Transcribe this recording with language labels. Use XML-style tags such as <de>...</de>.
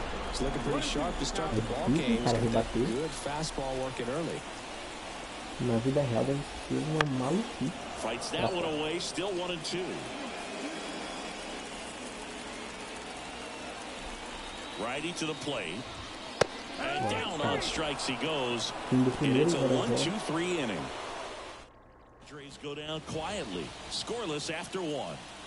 <en>It's looking pretty sharp to start the ball game. Good fastball working early.</en> <pt>Na vida real deve ser uma maluquice.</pt> <en>Fights that one away, still 1-2. Righty to the plate. And down on strikes he goes. And it's a 1-2-3 inning. Padres go down quietly, scoreless after 1.</en>